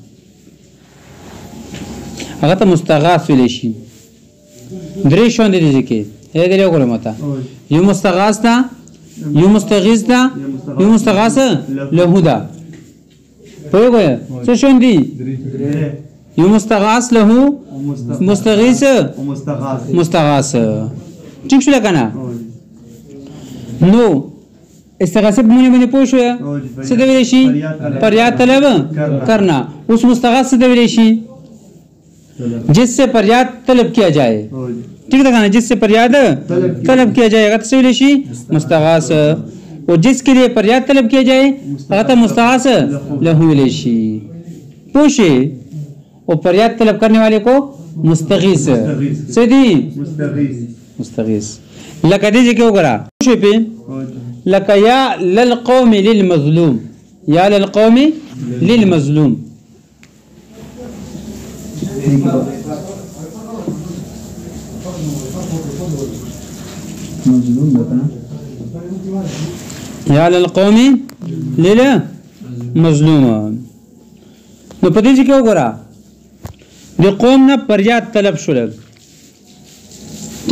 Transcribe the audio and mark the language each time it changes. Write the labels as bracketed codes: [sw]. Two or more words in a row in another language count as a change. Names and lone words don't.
[ps] هغه ته مستغاث ویل شي درې شوند دي ځکه هغه دی وګورم ماته یو مستغاث ده یو مستغیث ده یو مستغاث له ده په وګوره څه شوند دي یو مستغاث له مستغیث مستغاث ٹھیک شو کنه نو استغاثه بمونه باندې پوه شو څه دی ویل شي [ur] فریاد طلب کرنا [ps] اس مستغاث څه دی ویل شي [ur] جس سے فریاد طلب کیا جائے ٹھیک ہے نا جس سے فریاد طلب کیا جائے [ps] هغه څه ویل شي مستغاث او [ur] جس کے لیے فریاد طلب کیا جائے [ps] هغه مستغاث له ویل شي پوه شي او [ur] فریاد طلب کرنے والے کو [ps] مستغیث څه دی مستغیث لکه دې کې وګوره شو په لکه [ar] یا للقوم للمظلوم یا للقوم للمظلوم یا للقوم للمظلوم [ps] نو په دې کې وګوره د قوم نه فریاد طلب شول ٹھیک